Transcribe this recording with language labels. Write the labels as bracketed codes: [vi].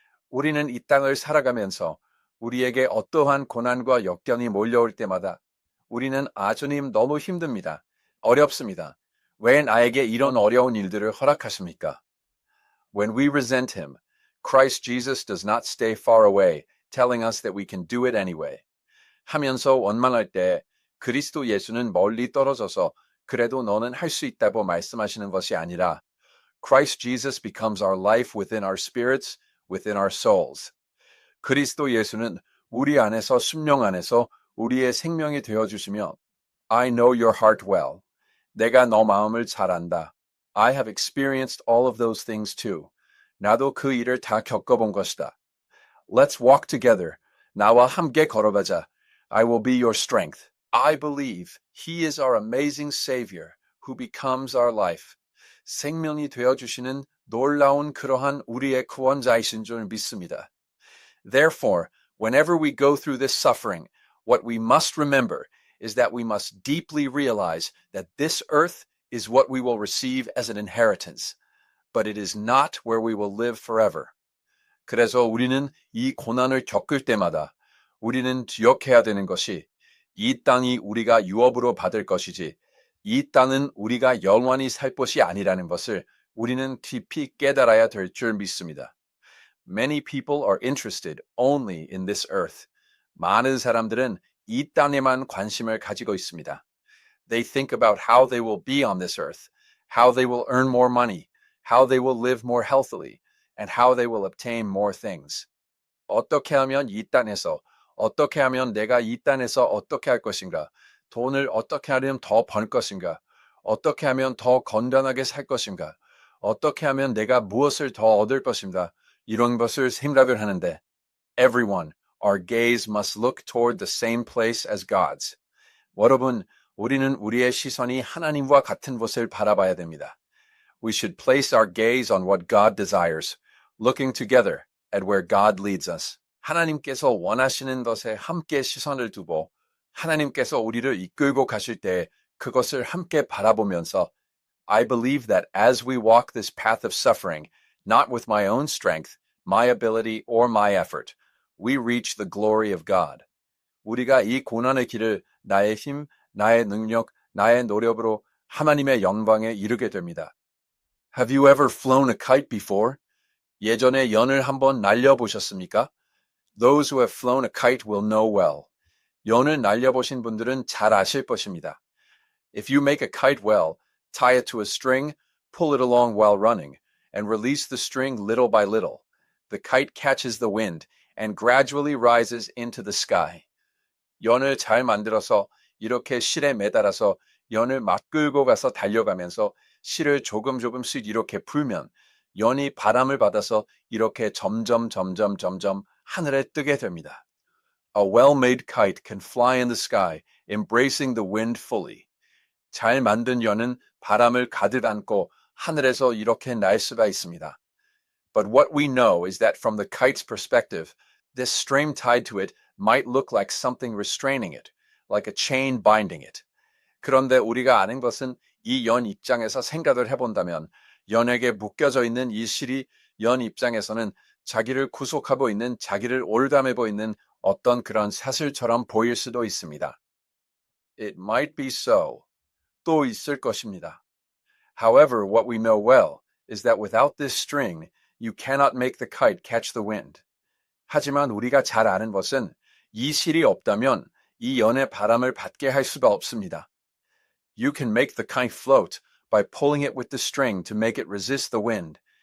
[ko] 우리는 이 땅을 살아가면서 우리에게 어떠한 고난과 역경이 몰려올 때마다 우리는 주님 너무 힘듭니다. 어렵습니다. 왜 나에게 이런 어려운 일들을 허락하십니까? [en] When we resent him, Christ Jesus does not stay far away, telling us that we can do it anyway. [ko] 하면서 원망할 때 그리스도 예수는 멀리 떨어져서 그래도 너는 할 수 있다고 말씀하시는 것이 아니라 [en] Christ Jesus becomes our life within our spirits, within our souls. [ko] 그리스도 예수는 우리 안에서 심령 안에서 우리의 생명이 되어주시며 [en] I know your heart well. [ko] 내가 너 마음을 잘 안다. [en] I have experienced all of those things too. [ko] 나도 그 일을 다 겪어본 것이다. [en] Let's walk together. [ko] 나와 함께 걸어가자. [en] I will be your strength. I believe he is our amazing Savior who becomes our life. [ko] 생명이 되어주시는 놀라운 그러한 우리의 구원자이신 줄 믿습니다. [en] Therefore, whenever we go through this suffering, what we must remember is that we must deeply realize that this earth is what we will receive as an inheritance, but it is not where we will live forever. [ko] 그래서 우리는 이 고난을 겪을 때마다 우리는 기억해야 되는 것이 이 땅이 우리가 유업으로 받을 것이지 이 땅은 우리가 영원히 살 것이 아니라는 것을 우리는 깊이 깨달아야 될 줄 믿습니다. [en] Many people are interested only in this earth. [ko] 많은 사람들은 이 땅에만 관심을 가지고 있습니다. [en] They think about how they will be on this earth, how they will earn more money, how they will live more healthily, and how they will obtain more things. [ko] 어떻게 하면 이 땅에서, 어떻게 하면 내가 이 땅에서 어떻게 할 것인가, 돈을 어떻게 하면 더 벌 것인가, 어떻게 하면 더 건강하게 살 것인가, 어떻게 하면 내가 무엇을 더 얻을 것인가, 이런 것을 생각을 하는데, [en] everyone, our gaze must look toward the same place as God's. [ko] 여러분, 우리는 우리의 시선이 하나님과 같은 곳을 바라봐야 됩니다. [en] We should place our gaze on what God desires, looking together at where God leads us. [ko] 하나님께서 원하시는 것에 함께 시선을 두고 하나님께서 우리를 이끌고 가실 때 그것을 함께 바라보면서 [en] I believe that as we walk this path of suffering, not with my own strength, my ability, or my effort, we reach the glory of God. [ko] 우리가 이 고난의 길을 나의 힘, 나의 능력, 나의 노력으로 하나님의 영광에 이르게 됩니다. [en] Have you ever flown a kite before? [ko] 예전에 연을 한번 날려보셨습니까? [en] Those who have flown a kite will know well. [ko] 연을 날려보신 분들은 잘 아실 것입니다. [en] If you make a kite well, tie it to a string, pull it along while running, and release the string little by little. The kite catches the wind and gradually rises into the sky. [ko] 연을 잘 만들어서 이렇게 실에 매달아서 연을 막 끌고 가서 달려가면서 실을 조금씩 이렇게 풀면 연이 바람을 받아서 이렇게 점점 하늘에 뜨게 됩니다. [en] A well-made kite can fly in the sky, embracing the wind fully. [ko] 잘 만든 연은 바람을 가득 안고 하늘에서 이렇게 날 수가 있습니다. [en] But what we know is that from the kite's perspective, this string tied to it might look like something restraining it, like a chain binding it. [ko] 그런데 우리가 아는 것은 이 연 입장에서 생각을 해본다면 연에게 묶여져 있는 이 실이 연 입장에서는 자기를 구속하고 있는 자기를 올담하고 있는 어떤 그런 사슬처럼 보일 수도 있습니다. [en] It might be so. [ko] 또 있을 것입니다. [en] However, what we know well is that without this string, you cannot make the kite catch the wind. [ko] 하지만 우리가 잘 아는 것은 이 실이 없다면 이 연의 바람을 받게 할 수가 없습니다. [en] You can make the kite float by pulling it with the string to make it resist the wind.